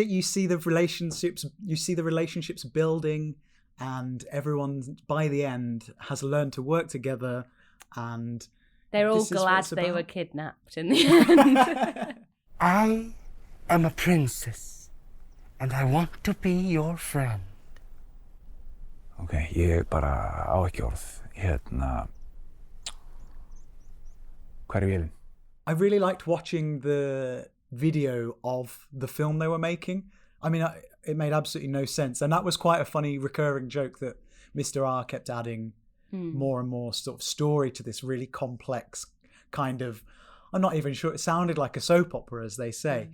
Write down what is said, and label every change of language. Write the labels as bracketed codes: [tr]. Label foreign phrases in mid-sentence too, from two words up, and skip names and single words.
[en] You see the relationships building, and everyone by the end has learned to work together, and they're all glad they were kidnapped in the end. I am a princess, and I want to be your friend. [is] Ok, ég bara á ekki orð. Hver vélin? [en] I really liked watching the video of the film they were making. I mean, it made absolutely no sense. And that was quite a funny recurring joke that Mr. R kept adding more and more sort of story to this really complex kind of, I'm not even sure, it sounded like a soap opera, as they say.